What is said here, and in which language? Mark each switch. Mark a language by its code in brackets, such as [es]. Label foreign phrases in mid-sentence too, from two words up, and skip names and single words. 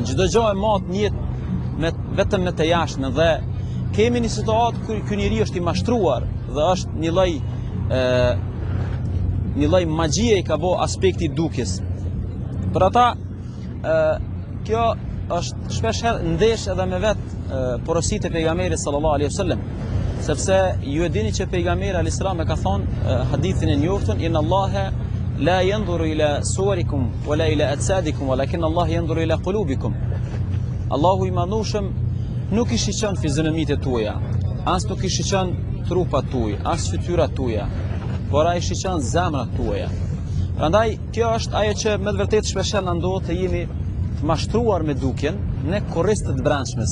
[sq] Çdo gjë e matë njët vetëm me të jashtmen dhe kemi një situatë kur ky njeri është i mashtruar dhe është një lloj magjie i ka bo aspekti i dukjes. Për ata kjo është shpesh herë ndesh edhe me vetë porositë e pejgamberit [ar] صلى الله عليه وسلم, [sq] sepse ju e dini që pejgamberi [ar] عليه السلام [sq] e ka thonë hadithin e njoftun [ar] إن الله لا ينظر إلى صوركم ولا إلى أجسادكم ولكن الله ينظر إلى قلوبكم. [sq] Allahu i madhëshëm nuk i shiqon fizionomitë tuaja, as nuk i shiqon trupat tuaj, as fytyrat tuaja, por ai shiqon zemrat tuaja. Prandaj kjo është ajo që me të vërtetë shpesh na ndodh të jemi të mashtruar me dukjen në kurriz të brendshmes.